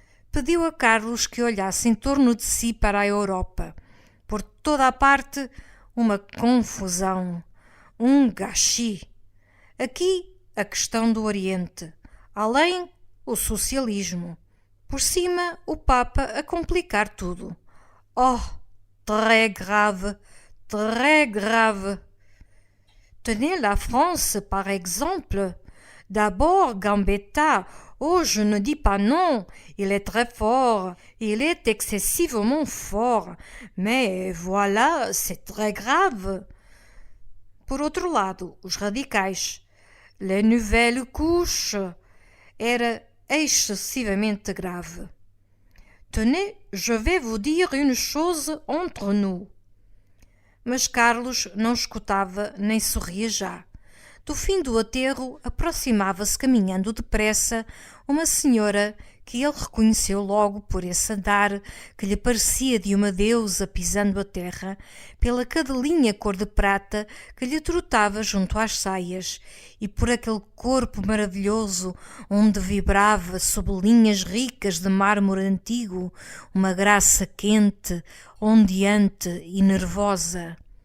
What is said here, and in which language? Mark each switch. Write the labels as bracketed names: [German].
[Portuguese] Pediu a Carlos que olhasse em torno de si para a Europa. Por toda a parte, uma confusão, um gâchis. Aqui, a questão do Oriente. Além, o socialismo. Por cima, o Papa a complicar tudo. [French] Oh, très grave, très grave. Tenez la France, par exemple. D'abord, Gambetta. Oh, je ne dis pas non, il est très fort, il est excessivement fort, mais voilà, c'est très grave. [Portuguese] Por outro lado, os radicais. [French] La nouvelle couche [Portuguese] era excessivamente grave. [French] Tenez, je vais vous dire une chose entre nous. [Portuguese] Mas Carlos não escutava nem sorria já. Do fim do aterro aproximava-se caminhando depressa uma senhora que ele reconheceu logo por esse andar que lhe parecia de uma deusa pisando a terra, pela cadelinha cor de prata que lhe trotava junto às saias e por aquele corpo maravilhoso onde vibrava sob linhas ricas de mármore antigo uma graça quente, ondeante e nervosa.